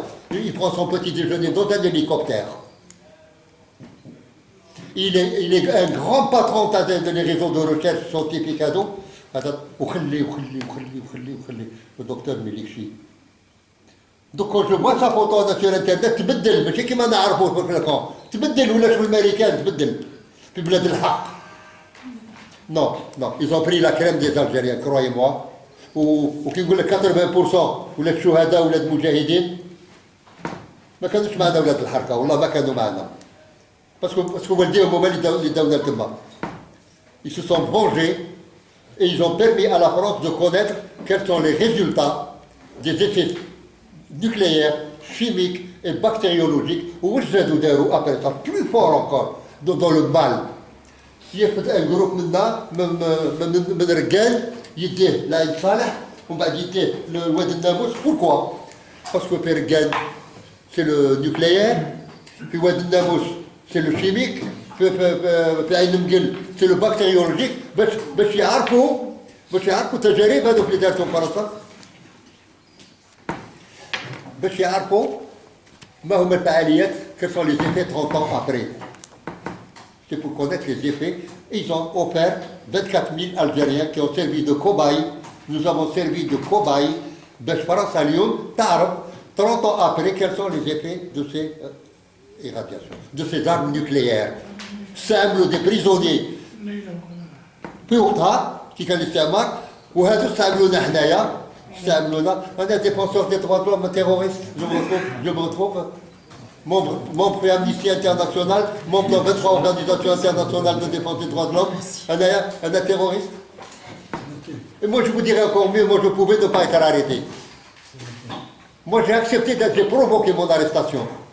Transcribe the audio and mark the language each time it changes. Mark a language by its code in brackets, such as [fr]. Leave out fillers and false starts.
[fr] Il prend son petit déjeuner dans un hélicoptère. Il est un grand patron des réseaux de recherche scientifique à dos. Le docteur Melikchi. Donc quand je vois sa photo sur internet, [ar] تبدل ماشي كيما نعرفوه في الكون، تبدل ولا شو الامريكان تبدل في بلاد الحق. [fr] Non, ils ont pris la crème des Algériens, croyez-moi. [ar] وكي نقول لك 80% ولاد شهداء ولاد مجاهدين ما كانوش معنا اولاد الحركه، والله ما كانوا معنا. باسكو والديهم هما اللي داونا تما. [fr] Ils se sont vengés et ils ont permis à la France de connaître quels sont les résultats des effets nucléaires, chimiques et bactériologiques. Ou je après ça, plus fort encore, dans le mal. [ar] ياخذ ان جروب منا من رجال يديه لعيد صالح ومن بعد يديه لواد الناموس. بوركوا؟ باسكو في رجال سي لو نيوكليير، في واد الناموس سي لو شيميك، في عين مقل سي لو بكتيريولوجيك، باش يعرفوا تجارب هذوك اللي دارتهم فرنسا، باش يعرفوا ما هما الفعاليات كيف سون لي زيفي [fr] 30 ans après. C'est pour connaître les effets. Ils ont offert 24 000 Algériens qui ont servi de cobayes. Nous avons servi de cobayes. [ar] باش فرنسا اليوم تعرف [fr] 30 ans après quels sont les effets de ces irradiations, de ces armes nucléaires. [ar] استعملوا [fr] des prisonniers [ar] في وقتها كي كان الاستعمار، وهذو استعملونا حنايا، استعملونا. [fr] انا ديفونسور دي droits de l'homme terroriste. Je me retrouve membre de Amnesty International, membre de 23 organisations internationales de défense des droits de l'homme, un terroriste. Et moi je vous dirais encore mieux, moi je pouvais ne pas être arrêté. Moi j'ai accepté d'être provoqué mon arrestation.